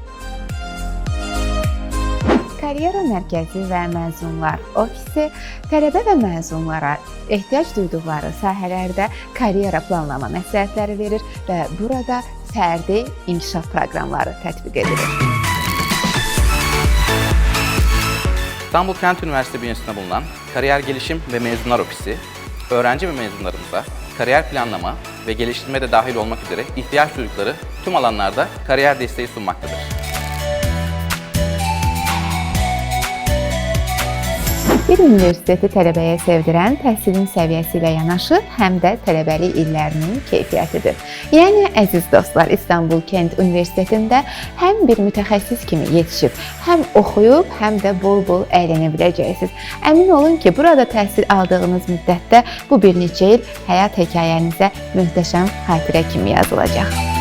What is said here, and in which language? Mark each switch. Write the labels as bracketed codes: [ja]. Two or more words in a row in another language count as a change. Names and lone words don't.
[az] Karyera mərkəzi və məzunlar ofisi tələbə və məzunlara ehtiyac duyduqları sahələrdə karyera planlama məsləhətləri verir və burada fərdi inkişaf proqramları tətbiq edilir. [tr] İstanbul Kent Üniversitesi bünyesinde bulunan Kariyer Gelişim ve Mezunlar Ofisi, öğrenci ve mezunlarımıza kariyer planlama ve geliştirme de dahil olmak üzere ihtiyaç duydukları tüm alanlarda kariyer desteği sunmaktadır. [az] Bir universiteti tələbəyə sevdirən təhsilin səviyyəsi ilə yanaşı, həm də tələbəlik illərinin keyfiyyətidir. Yəni, əziz dostlar, İstanbul Kent Universitetində həm bir mütəxəssis kimi yetişib, həm oxuyub, həm də bol-bol əylənə biləcəksiniz. Əmin olun ki, burada təhsil aldığınız müddətdə bu bir neçə il həyat hekayənizə möhtəşəm xatirə kimi yazılacaq.